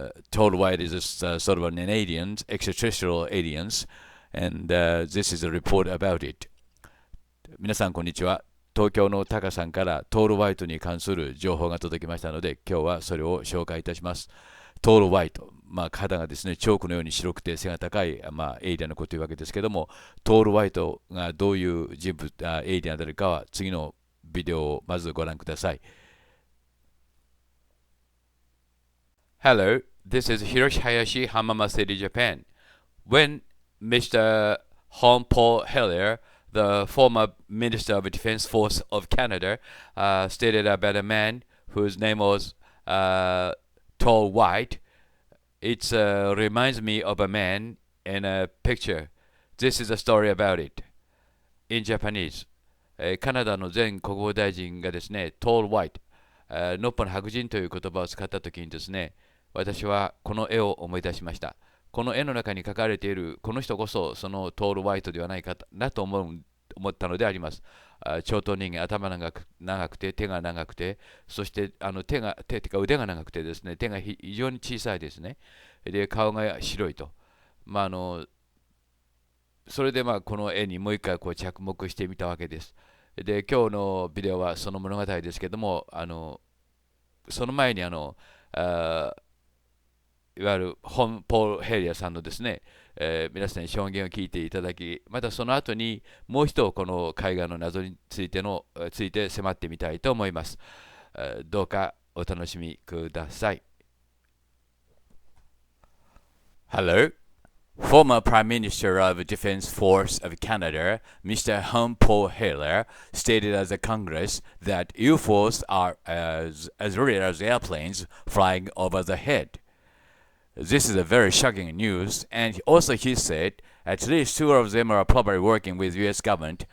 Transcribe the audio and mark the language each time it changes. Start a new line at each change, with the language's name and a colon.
English: Tall white is sort of an alien, extraterrestrial aliens, and this is a report about it.
Japanese: 皆さんこんにちは。東京のタカさんからトールホワイトに関する情報が届きましたので、今日はそれを紹介いたします。トールホワイト、肌がですね、チョークのように白くて背が高い、エイリアンのことというわけですけども、トールホワイトがどういう人物、エイリアンであるかは次のビデオをまずご覧ください。
English: Hello, this is Hiroshi Hayashi, Hamama City, Japan. When Mr. Paul Hellyer, the former Minister of Defense Force of Canada, stated about a man whose name was Tall White, it reminds me of a man in a picture. This is a story about it. In Japanese.
Japanese: カナダの前国防大臣がですね、Tall White、のっぽの白人という言葉を使ったときにですね、私はこの絵を思い出しました。この絵の中に描かれているこの人こそそのトール・ホワイトではないかなと思ったのであります。長頭人間、頭長くて、手が長くて、そして腕が長くてですね、手が非常に小さいですね。で、顔が白いと。それでこの絵にもう一回着目してみたわけです。で、今日のビデオはその物語ですけども、その前にいわゆるポール・ヘリアさんのですね、皆さんに証言を聞いていただき、またその後にもう一度この絵画の謎について迫ってみたいと思います。どうかお楽しみください。
English: Hello. Former Prime Minister of the Defense Force of Canada, Mr. Paul Hellyer, stated as a Congress that UFOs are as real as airplanes flying over the head.This is a very shocking news, and also he said at least two of them are probably working with U.S. government.